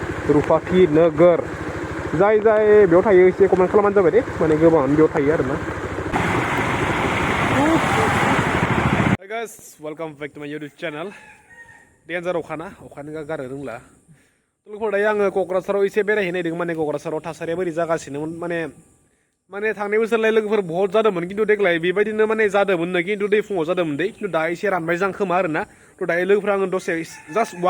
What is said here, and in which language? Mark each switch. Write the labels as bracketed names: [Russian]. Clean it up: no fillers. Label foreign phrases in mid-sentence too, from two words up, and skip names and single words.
[Bodo] रुपाथि नोगोर जाय बेयाव थायो एसे कमेन्ट खालामबानो जाबाय दे माने गोबाङानो बेयाव थायो आरोना [English] Hi guys, welcome back to my YouTube channel. [Bodo] Danger अखानो गारो रोंला लोगोफोर दायो आङो क'क्राझाराव एसे बेरायहैनो नागिरदों माने क'क्राझाराव थासारिया बोरै जागासिनोमोन माने थांनाय बोसोरलाय लोगोफोर बहुत जादोंमोन खिन्थु देग्लाय बेबायदिनो माने जादोंमोननो खिन्थु दै फुङाव जादोंमोन दै खिन्थु दा एसे रानबाय जां खोमा आरोना थ' दायो लोगोफोरा आङो दसे [English] just walk